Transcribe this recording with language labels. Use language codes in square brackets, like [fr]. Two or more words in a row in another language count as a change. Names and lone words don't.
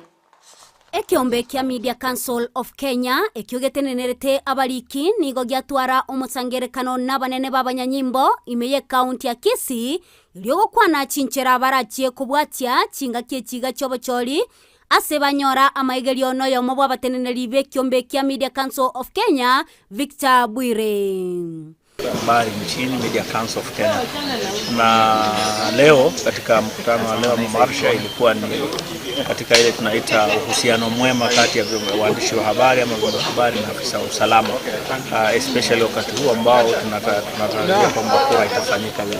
[guz] Ekiombe kia Media Council of Kenya ekiogetenenerete abariki nigo giatwara omutsangerekano n'abanene b'abanyanyimbo imeye county ya Kisii iliogo kwana chinchera barachie kubwatia chinga kiechiga chobochori ase banyora amaigerio noyo mobwa bateneneri be kiombe kia Media Council of Kenya Victor Bwire. [sw] Habari nchini Media Council of Kenya. Na leo katika mkutano wa leo marsha ilikuwa ni katika ile tunaita uhusiano mwema kati ya waandishi wa habari ama vyombo vya habari na afisa wa usalama, especially wakati huu ambao tunatarajia kwamba kura itafanyika leo.